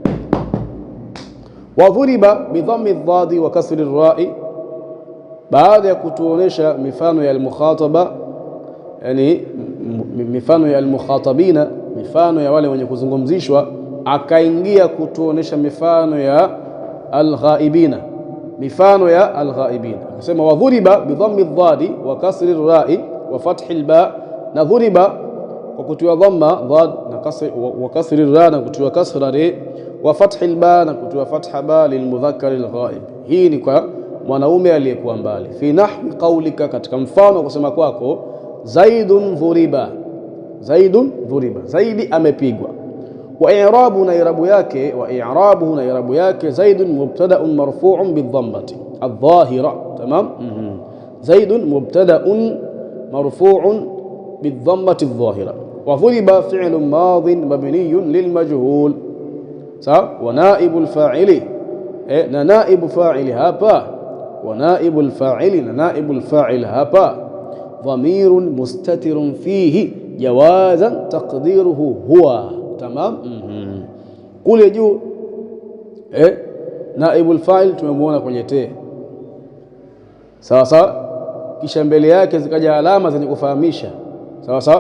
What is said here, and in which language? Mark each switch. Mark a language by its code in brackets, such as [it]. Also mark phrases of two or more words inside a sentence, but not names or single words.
[ar] وضرب بضم الضاد وكسر الراء, [sw] baada ya kutuonesha mifano ya al-mukhataba, yani mifano ya al-mukhatabina, mifano ya wale wenye kuzungumzishwa, akaingia kutuonesha mifano ya al-ghaibina, mifano ya al-ghaibina. [ar] Akasema وضرب بضم الضاد وكسر الراء وفتح الباء, [sw] na dhuriba kwa kutiwa dhamma dhad na kasri, [ar] وكسر الراء [sw] na kutiwa kasra ri, [ar] وفتح الباء [sw] na kutiwa fatha ba [ar] للمذكر الغائب. [sw] Hii ni kwa mwanaume aliyekuwa mbali. [ar] في نحو قولك, [sw] katika mfano kusema kwako, [ar] زيد ضرب, زيد ضرب, [sw] zaidi amepigwa. [ar] وإعرابه [sw] na i'rabu yake, [ar] وإعرابه [sw] na i'rabu yake, [ar] زيد مبتدأ مرفوع بالضمة الظاهرة. تمام. زيد مبتدأ مرفوع بالضمة الظاهرة. وضرب فعل ماض مبني للمجهول. [sw] Sawa. [ar] ونائب الفاعل, [sw] na naibu fa'ili hapa, [ar] ونائب الفاعل [sw] na naibul fa'il hapa, [ar] ضمير مستتر فيه جوازا تقديره هو. Tamam. [sw] Kule juu [ar] نائب الفاعل [sw] tumemuona kwenye te, sawa sawa, kisha mbele yake zikaja alama zenye kufahamisha, sawa sawa.